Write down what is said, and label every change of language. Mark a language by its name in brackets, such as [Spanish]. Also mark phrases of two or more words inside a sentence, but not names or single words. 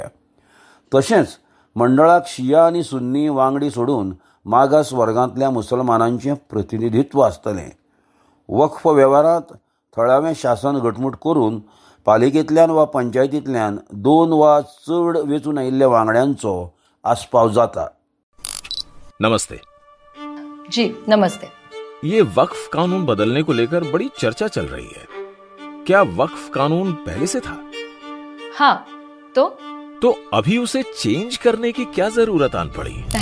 [Konkani] तशेंच मंडळाक शिया आनी सुन्नी वांगडी सोडून मागास वर्गांतल्या मुसलमानांचें प्रतिनिधित्व आसतलें। वक्फ वेव्हारांत थळावें शासन घटमूट करून पालिकेंतल्यान वा पंचायतींतल्यान 2 वा चड वेंचून आयिल्ल्या वांगड्यांचो आस्पाव जाता। [Hindi] नमस्ते जी नमस्ते। ये वक्फ कानून बदलने को लेकर बड़ी चर्चा चल रही है। क्या वक्फ कानून पहले से था? हाँ, तो अभी उसे चेंज करने की क्या जरूरत आन पड़ी?